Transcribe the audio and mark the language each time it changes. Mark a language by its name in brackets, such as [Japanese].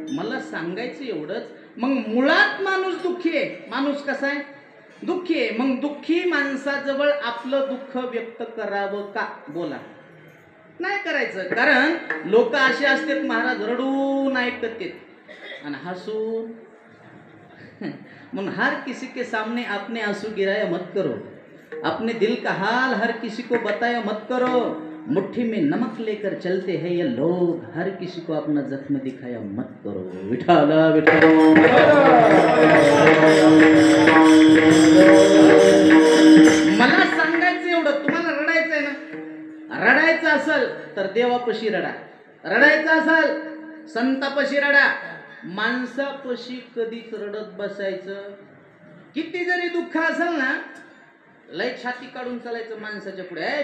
[Marathi] मला सांगायचं एवढंच. मग मुळात माणूस दुःखी आहे. माणूस कसा आहे? दुःखी आहे. मग दुःखी माणसाजवळ आपलं दुःख व्यक्त करावं का? बोला. नाही करायचं. कारण लोक असे असतात, महाराज रडून ऐकतात आणि हसून. म्हणून [Hindi] हर किसी के सामने अपने आंसू गिराया मत करो, अपने दिल का हाल हर किसी को बताया मत करो. मुट्ठी में नमक लेकर चलते हैं ये लोग, हर किसी को अपना जख्म दिखाया मत करो. [Marathi] विठाला विठाला. मला सांगायचं एवढं, तुम्हाला रडायचं आहे ना, रडायचं असेल तर देवापाशी रडा, रडायचं असेल संतापाशी रडा. माणसापाशी कधीच रडत बसायचं. किती जरी दुःख असेल ना, लय छाती काढून चालायचं माणसाच्या पुढे.